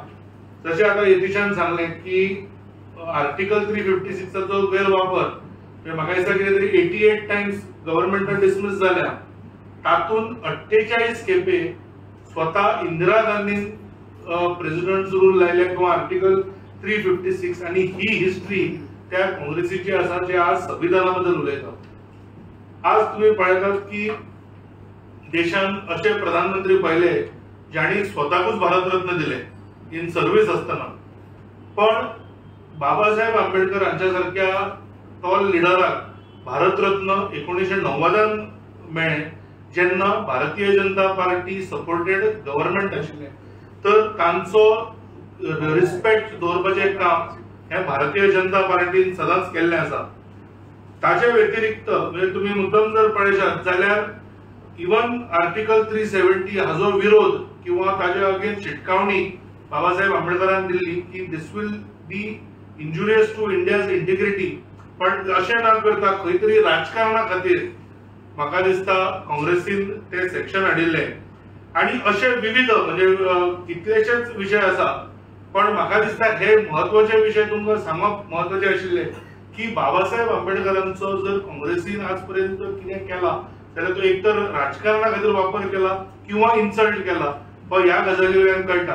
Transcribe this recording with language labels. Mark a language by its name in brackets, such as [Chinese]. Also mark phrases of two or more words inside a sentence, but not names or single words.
[Konkani] जशें आतां यतीशान सांगलें की आर्टिकल 356 गैरवापर म्हाका दिसता कितें तरी 88 टायम्स गव्हर्नमेंटान डिसमिस जाल्या, तातूंत 48 खेपे स्वता इंदिरा गांधीन [English] president rule [Konkani] लायले किंवा आर्टिकल 356, आणि ही हिस्ट्री त्या काँग्रेसीची आसा जे आज संविधाना बद्दल उलयतात. आज तुम्ही पळयतात की देशान असे प्रधानमंत्री पहिले ज्यांनी स्वताकूच भारतरत्न दिले [English] in service [Konkani] असताना, पण बाबासाहेब आंबेडकर यांच्यासारख्या टॉल लिडराक भारतरत्न 1990 मेळ्ळे जेन्ना भारतीय जनता पार्टी [English] supported government [Konkani] आशिल्ले. तर तांचो रिस्पेक्ट दवरपाचें काम हे भारतीय जनता पार्टीन सदांच केल्लें आसा. ताचे व्यतिरिक्त म्हणजे तुम्ही मुद्दम जर पळयशात जाल्यार इवन आर्टिकल 370 हाजो विरोध किंवा ताच्या अगेन्स्ट शिटकावणी बाबासाहेब आंबेडकरान दिल्ली की [English] this will be injurious to India's integrity, [Konkani] पण अशें न करता खंय तरी राजकारणा खातीर म्हाका दिसता काँग्रेसीन ते सेक्शन हाडिल्ले. आणि असे विविध म्हणजे कितलेशेच विषय आसा, पण म्हाका दिसता हे महत्वाचे विषय तुमकां सांगप महत्वाचे आशिल्ले की बाबासाहेब आंबेडकरांचो जर काँग्रेसीन आज पर्यंत कितें केला जाल्यार तो एक तर राजकारणा खातीर वापर केला किंवा इन्सल्ट केला, हो ह्या गजाली वयल्यान कळटा.